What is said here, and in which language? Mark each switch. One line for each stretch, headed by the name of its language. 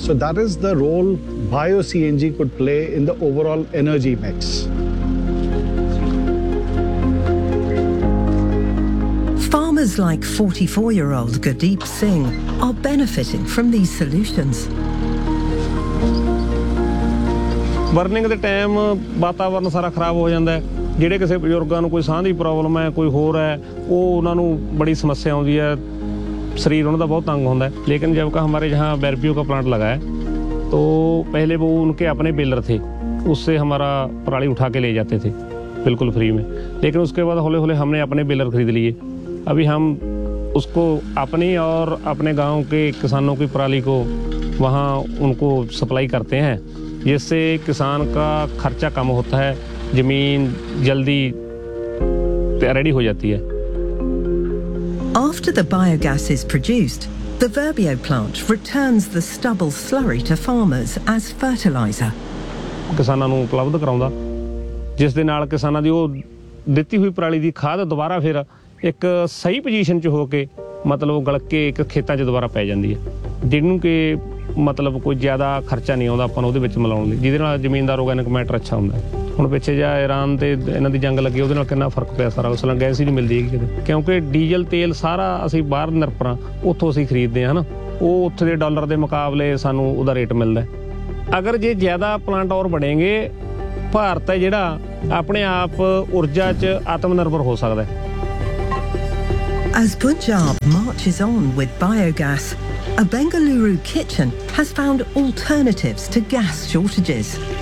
English: So that is the role bio-CNG could play in the overall energy mix. Farmers like 44-year-old Gurdeep Singh are benefiting from these solutions. Burning the time,
Punjabi: ਵਾਤਾਵਰਨ ਸਾਰਾ ਖਰਾਬ ਹੋ ਜਾਂਦਾ ਹੈ। ਜਿਹੜੇ ਕਿਸੇ ਬਜ਼ੁਰਗਾਂ ਨੂੰ ਕੋਈ ਸਾਹ ਦੀ ਪ੍ਰੋਬਲਮ ਹੈ, ਕੋਈ ਹੋਰ ਹੈ, ਉਹ ਉਹਨਾਂ ਨੂੰ ਬੜੀ ਸਮੱਸਿਆ ਆਉਂਦੀ ਹੈ।
Hindi: शरीर उन्होंने बहुत तंग होंगे, लेकिन जब का हमारे यहाँ बैरपियो का प्लांट लगा है तो पहले वो उनके अपने बेलर थे, उससे हमारा पराली उठा के ले जाते थे बिल्कुल फ्री में, लेकिन उसके बाद हौले हौले हमने अपने बेलर खरीद लिए। अभी हम उसको अपनी और अपने गांव के किसानों की पराली को वहाँ उनको सप्लाई करते हैं, जिससे किसान का खर्चा कम होता है, जमीन जल्दी रेडी हो जाती है।
English: After the biogas is produced, the Verbio plant returns the stubble slurry to farmers as fertilizer.
Punjabi: ਕਿਸਾਨਾਂ ਨੂੰ ਉਪਲਬਧ ਕਰਾਉਂਦਾ, ਜਿਸ ਦੇ ਨਾਲ ਕਿਸਾਨਾਂ ਦੀ ਉਹ ਦਿੱਤੀ ਹੋਈ ਪਰਾਲੀ ਦੀ ਖਾਦ ਦੁਬਾਰਾ ਫਿਰ ਇੱਕ ਸਹੀ ਪੋਜੀਸ਼ਨ 'ਚ ਹੋ ਕੇ ਮਤਲਬ ਗਲਕੇ ਇੱਕ ਖੇਤਾਂ 'ਚ ਦੁਬਾਰਾ ਪੈ ਜਾਂਦੀ ਹੈ, ਜਿਹਨੂੰ ਕਿ ਮਤਲਬ ਕੋਈ ਜ਼ਿਆਦਾ ਖਰਚਾ ਨਹੀਂ ਆਉਂਦਾ ਆਪਾਂ ਨੂੰ ਉਹਦੇ ਵਿੱਚ ਮਿਲਾਉਣ ਲਈ, ਜਿਹਦੇ ਨਾਲ ਜ਼ਮੀਨਦਾਰ ਔਰਗੈਨਿਕ ਮੈਟਰ ਅੱਛਾ ਹੁੰਦਾ। ਹੁਣ ਪਿੱਛੇ ਜਿਹਾ ਇਰਾਨ ਅਤੇ ਇਹਨਾਂ ਦੀ ਜੰਗ ਲੱਗੀ, ਉਹਦੇ ਨਾਲ ਕਿੰਨਾ ਫਰਕ ਪਿਆ ਸਾਰਾ, ਉਸ ਨਾਲ ਗੈਸ ਹੀ ਨਹੀਂ ਮਿਲਦੀ ਹੈਗੀ ਕਿਤੇ, ਕਿਉਂਕਿ ਡੀਜ਼ਲ ਤੇਲ ਸਾਰਾ ਅਸੀਂ ਬਾਹਰ ਨਿਰਭਰ ਹਾਂ, ਉੱਥੋਂ ਅਸੀਂ ਖਰੀਦਦੇ ਹਾਂ ਹੈ ਨਾ, ਉਹ ਉੱਥੇ ਦੇ ਡਾਲਰ ਦੇ ਮੁਕਾਬਲੇ ਸਾਨੂੰ ਉਹਦਾ ਰੇਟ ਮਿਲਦਾ। ਅਗਰ ਜੇ ਜ਼ਿਆਦਾ ਪਲਾਂਟ ਔਰ ਬਣੇਗੇ, ਭਾਰਤ ਹੈ ਜਿਹੜਾ ਆਪਣੇ ਆਪ ਊਰਜਾ 'ਚ ਆਤਮ ਨਿਰਭਰ ਹੋ ਸਕਦਾ।
English: As Punjab marches on with biogas, a Bengaluru kitchen has found alternatives to gas shortages.